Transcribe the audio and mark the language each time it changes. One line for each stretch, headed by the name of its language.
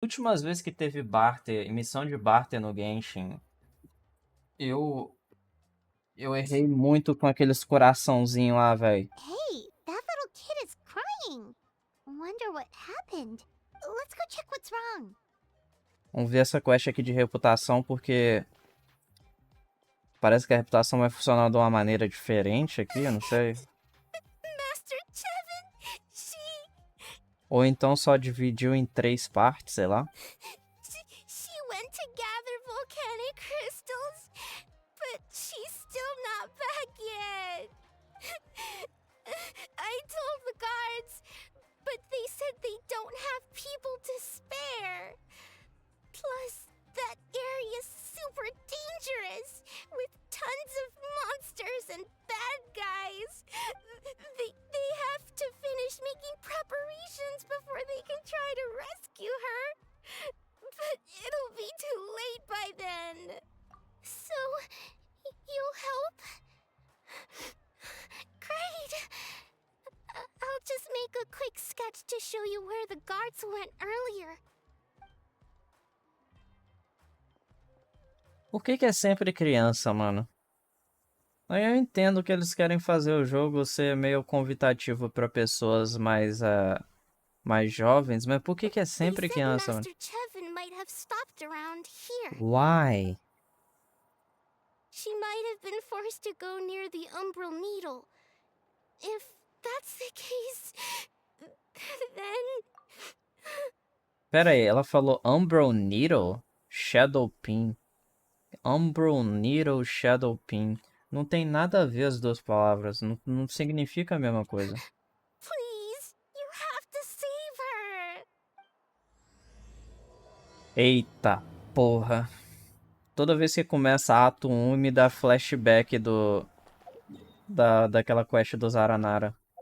Portuguese: últimas vezes que teve barter, missão de barter no Genshin, eu eu errei muito com aqueles coraçãozinho lá, velho.
English: Hey, that little kid is crying. Wonder what happened. Let's go check what's wrong.
Portuguese: Vamos ver essa quest aqui de reputação, porque parece que a reputação vai funcionar de uma maneira diferente aqui, eu não sei.
English: Master Chevin,
Portuguese: Ou então só dividiu em 3 partes, sei lá.
English: she went to gather volcanic crystals, but she's still not back yet. I told the guards, but they said they don't have people to spare. Plus, that area's super dangerous, with tons of monsters and bad guys. They have to finish making preparations before they can try to rescue her. But it'll be too late by then. So, you'll help? Great! I'll just make a quick sketch to show you where the guards went earlier.
Portuguese: Por que que é sempre criança, mano? Aí eu entendo que eles querem fazer o jogo ser meio convidativo pra pessoas mais jovens, mas por que que é sempre criança, mano?
English: Master Chevin might have stopped around here. Why? She might have been forced to go near the Umbral Needle. If that's the case, then...
Portuguese: Pera aí, ela falou Umbral Needle? Shadow Pin.
English: Umbral Needle, Shadow Pin.
Portuguese: Não tem nada a ver as duas palavras, não significa a mesma coisa.
English: Please, you have to save her.
Portuguese: Eita porra. Toda vez que começa ato 1 me dá flashback daquela quest do Zaranara.